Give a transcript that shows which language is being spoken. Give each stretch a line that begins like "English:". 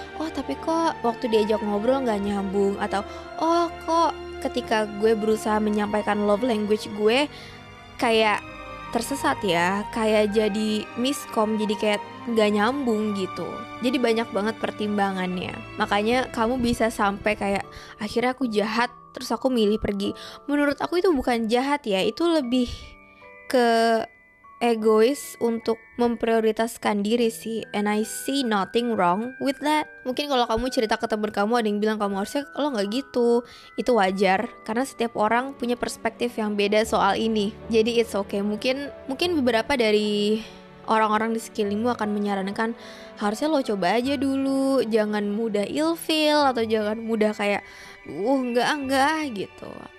Indonesian: Oh tapi kok waktu diajak ngobrol nggak nyambung, atau oh kok ketika gue berusaha menyampaikan love language gue kayak tersesat ya, kayak jadi miskom, jadi kayak nggak nyambung gitu. Jadi banyak banget pertimbangannya. Makanya kamu bisa sampai kayak akhirnya aku jahat terus aku milih pergi. Menurut aku itu bukan jahat ya, itu lebih ke egois untuk memprioritaskan diri sih.
English: And I see nothing wrong with that.
Indonesian: Mungkin kalau kamu cerita ke temen kamu ada yang bilang kamu harusnya lo gak gitu, itu wajar karena setiap orang punya perspektif yang beda soal ini. Jadi
English: it's okay.
Indonesian: Mungkin beberapa dari orang-orang di sekelilingmu akan menyarankan harusnya lo coba aja dulu, jangan mudah ilfeel atau jangan mudah kayak enggak gitu.